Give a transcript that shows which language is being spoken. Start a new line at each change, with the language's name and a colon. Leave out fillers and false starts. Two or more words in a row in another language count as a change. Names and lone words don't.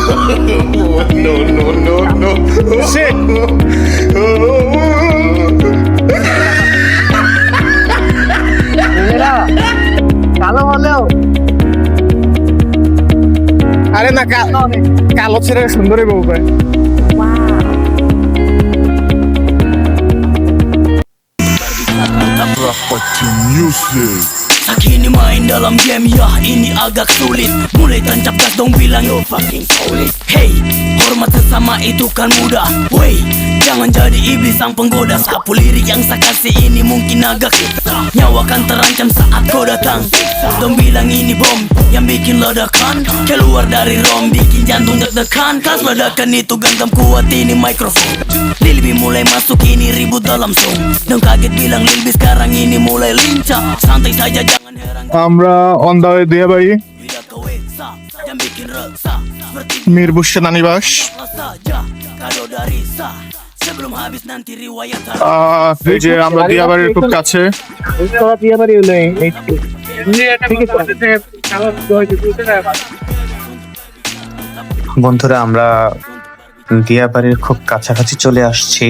Bangla: কালো হলেও আরে না, কালো ছেড়ে সুন্দরী বউ পায়।
Indonesian: Kini main dalam game ya, ini agak sulit. Mulai tancap gas dong bilang yo
English: fucking solid.
Indonesian: Hey, hormat sesama itu kan mudah. Wey, jangan jadi iblis sang penggoda. Sapu lirik yang saya kasih ini mungkin agak susah. Nyawa kan terancam saat kau datang. Dong bilang ini bom yang bikin ledakan. Keluar dari rom bikin jantung deg-degan. Kas ledakan itu genggam kuat ini mikrofon. Lilbi mulai masuk ini ribut dalam song. Dong kaget bilang Lilbi sekarang ini mulai lincah. Santai saja jangan heran.
Bangla: আমরা
English: on the way
Bangla: দিয়া বাড়ি, মিরপুর সেনানিবাস। এই যে আমরা দিয়া বাড়ির খুব কাছে। বন্ধুরা, আমরা দিয়াবাড়ির খুব কাছাকাছি চলে আসছি।